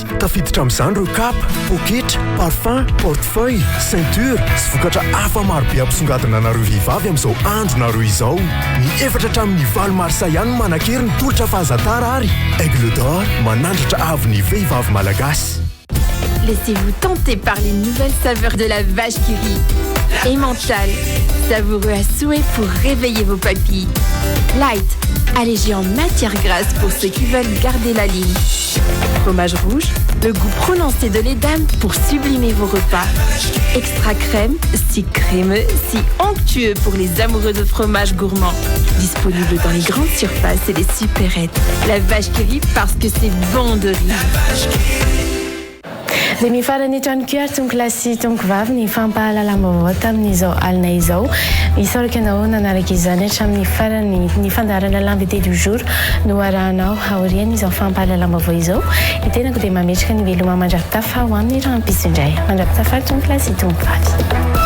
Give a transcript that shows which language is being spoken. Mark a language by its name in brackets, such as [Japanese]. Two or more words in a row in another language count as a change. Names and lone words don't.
[Malagasy] Tafiditra amin'izany ireo kapa, poketra, parfum, portefeuille, ceinture sy vokatra hafa marobe ampisongadina anareo vehivavy amin'izao andro nareo izao. Ny efatra hatramin'ny valomarsa ihany manan-kery ny tolotra fahazatara ary. Aglotor manandratra avy ny vehivavy malagasy. [French] Laissez-vous tenter par les nouvelles saveurs de la vache qui rit. Emmental, savoureux à souhait pour réveiller vos papilles. Light, allégé en matière grasse pour ceux qui veulent garder la ligne. Fromage rouge, le goût prononcé de l'édame pour sublimer vos repas. Extra crème, si crémeux, si onctueux pour les amoureux de fromage gourmand. Disponible dans les grandes surfaces et les supérettes. La vache qui rit parce que c'est bon de rire. [Malagasy] Dia mifarany eto ihany koa ary tongo lasy tongo vavy ny fampahalalam-baovao tamin'izao alina izao isoraka anao nanaraka izany hatramin'ny farany ny fandaharana l'invité du jour no arahanao aoriana izao fampahalalam-baovao izao itenako dia mametraka ny veloma mandrapitafa ho amin'ny raha ampisy indray mandrapitafa tongo lasy tongo vavy.